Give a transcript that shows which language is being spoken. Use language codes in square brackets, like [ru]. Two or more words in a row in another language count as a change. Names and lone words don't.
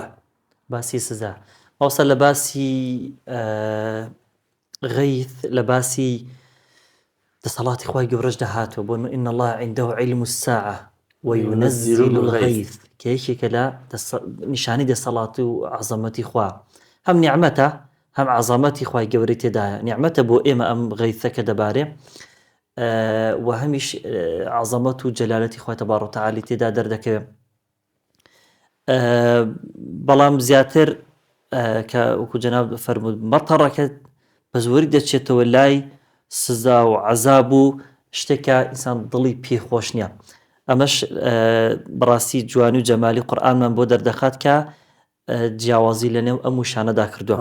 [ckb] باسی سزا ئەوسا لە باسی غەیث لە باسی دەسەڵاتی خوای گەورەش دەهاتوە بۆ [ar] إن الله عنده علم الساعة وينزل الغيث [ckb] کە یەکێکە لە نیشانی دەسەڵاتی و عەزەمەتی خوا هەم نیعمەتە هەم عەزەمەتی خوای گەورەی تێدایە نیعمەتە بۆ ئێمە ئەم غەیثەکە دەبارێ و هەمیش عەزەمەت و جەلالەتی خوای [ar] تەبارەک و تەعالی [ckb] تێدا دەردەکەوێت بەڵام زیاتر کە وەکو جەناب فەرموود مەطەڕەکە بە زۆری دەچێتەوە لای سزا و عەزاب و شتێکە ئینسان دڵی پێخۆش نییە ئەمەش بەڕاستی جوانی و جەمالی قورئانمان بۆ دەردەخات کە جیاوازی لە نێو ئەم وشانەدا کردووە